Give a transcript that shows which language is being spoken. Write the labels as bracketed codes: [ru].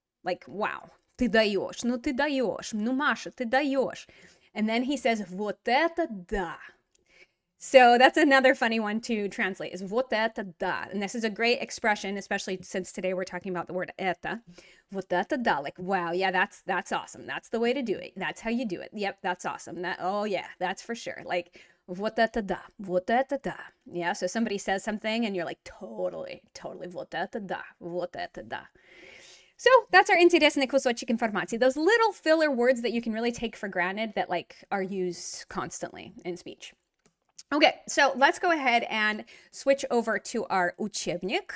[en] Like, wow. [ru] Ты даешь. Ну, ты даешь. Ну, Маша, ты даешь. [en] And then he says, [ru] вот это да. [en] So that's another funny one to translate, is вот это да. And this is a great expression, especially since today we're talking about the word это. [ru] Вот это да, [en] like, wow, yeah, that's awesome. That's the way to do it. That's how you do it. Yep, that's awesome. Oh yeah, that's for sure. Like, [ru] вот это да, вот это да. [en] Yeah, so somebody says something and you're like, totally, [ru] вот это да, вот это да. [en] So that's our [ru] интересный кусочек информации. [en] Those little filler words that you can really take for granted that like are used constantly in speech. Okay, so let's go ahead and switch over to our учебник.